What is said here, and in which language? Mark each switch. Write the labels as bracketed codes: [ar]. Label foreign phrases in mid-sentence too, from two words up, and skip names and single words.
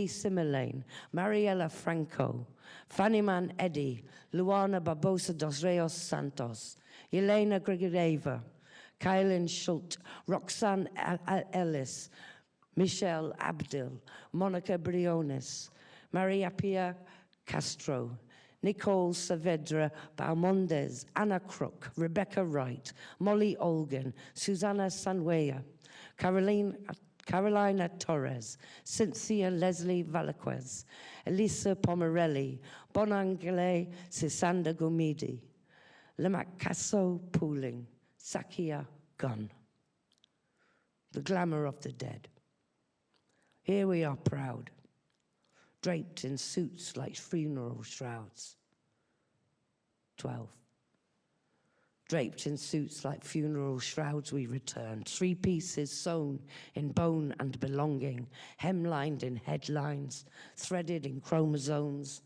[en] Similane, Mariela Franco, Fannyman Eddy, Luana Barbosa dos Reos Santos, Elena Grigoreva, Kylan Schultz, Roxanne Ellis, Michelle Abdil, Monica Briones, Maria Pia Castro, Nicole Saavedra Balmondes, Anna Crook, Rebecca Wright, Molly Olgan, Susanna Sanwea, Carolina Torres, Cynthia Leslie Valaquez, Elisa Pomerelli, Bonangele Sisanda Gomidi, Lemakaso Pooling, Sakia Gunn. The glamour of the dead. Here we are proud, draped in suits like funeral shrouds. 12. Draped in suits like funeral shrouds we return, 3 pieces sewn in bone and belonging, hemlined in headlines, threaded in chromosomes.